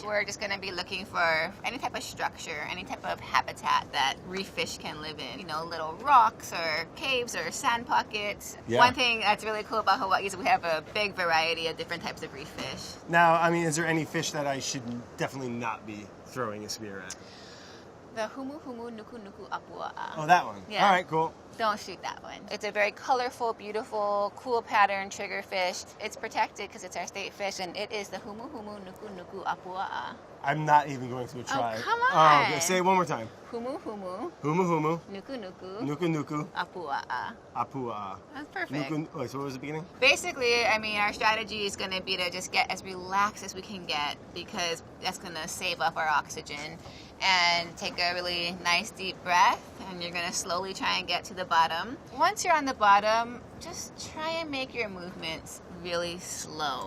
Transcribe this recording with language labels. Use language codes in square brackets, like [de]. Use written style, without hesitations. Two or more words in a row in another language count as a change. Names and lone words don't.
[en] We're just going to be looking for any type of structure, any type of habitat that reef fish can live in. You know, little rocks or caves or sand pockets. Yeah. One thing that's really cool about Hawaii is we have a big variety of different types of reef fish. Now, I mean, is there any fish that I should definitely not be throwing a spear at? The humu humu nuku nuku apua'a. Oh, that one. Yeah. All right, cool. Don't shoot that one. It's a very colorful, beautiful, cool pattern trigger fish. It's protected because it's our state fish, and it is the humu humu nuku nuku apua'a. I'm not even going to try. Oh, come on. Okay, say it one more time. Humu humu Humu humu. nuku nuku Nuku nuku. apua'a. Apua. That's perfect. Wait, so what was the beginning? Basically, I mean, our strategy is going to be to just get as relaxed as we can get because that's going to save up our oxygen. And take a really nice deep breath, and you're going to slowly try and get to the bottom. Once you're on the bottom, just try and make your movements really slow.